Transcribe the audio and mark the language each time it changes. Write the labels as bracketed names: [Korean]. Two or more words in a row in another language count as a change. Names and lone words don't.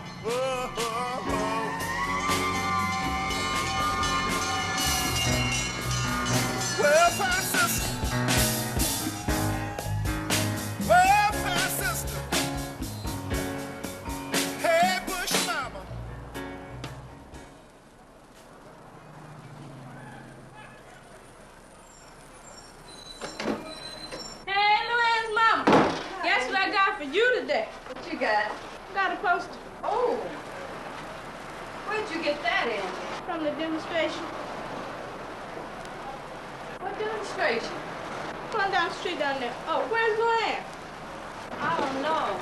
[English] Oh, oh, oh. Welfare sister. Welfare sister. Hey, Bush mama. Hey, Luann's mama. Guess what I got for you today? What you got? Got a poster Oh. Where'd you get that in? from the demonstration. What demonstration? Going down the street down there. Oh, where's Luann? I don't know.